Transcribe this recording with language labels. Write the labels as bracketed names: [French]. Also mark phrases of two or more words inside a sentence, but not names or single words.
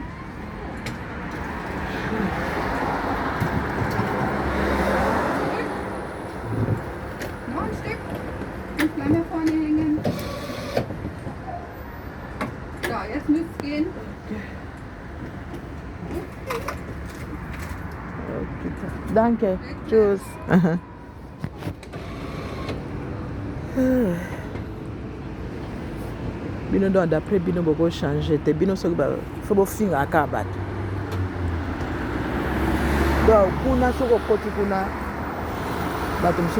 [German] Noch ein Stück. Ein kleiner vorne hängen. So, jetzt müsste es gehen. Danke. Tschüss. [Lingala] Bino [French] donc d'après [Lingala] bino boko changer te bino soki fo bofinga aka bato donc kuna soko okoti kuna bato mosusu